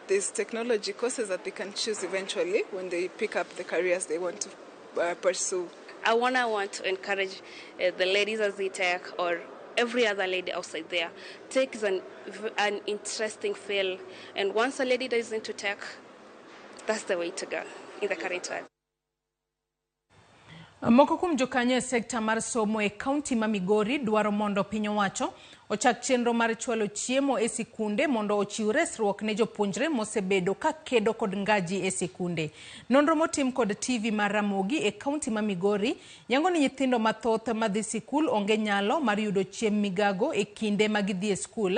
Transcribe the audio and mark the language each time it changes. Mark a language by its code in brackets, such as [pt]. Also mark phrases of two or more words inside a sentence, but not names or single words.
[en] There's technology courses that they can choose eventually when they pick up the careers they want to pursue. I want to encourage the ladies of Zitek or every other lady outside there. Tech is an interesting field, and once a lady is into tech, that's the way to go in the current time. [luo] Moko kuom jokanyo e sekta mar somo e kaunti ma Migori dwaro mondo piny owacho ochak chenro mar chwalo chiemo e sikunde mondo ochiw resruok ne jopuonjre mosebedo ka kedo kod ngaji e sikunde. Nonro motim kod TV mar Ramogi e kaunti ma Migori yango ni nyithindo mathoth madhi sikul onge nyalo mar yudo chiemo migago e kinde ma gidhi e skul.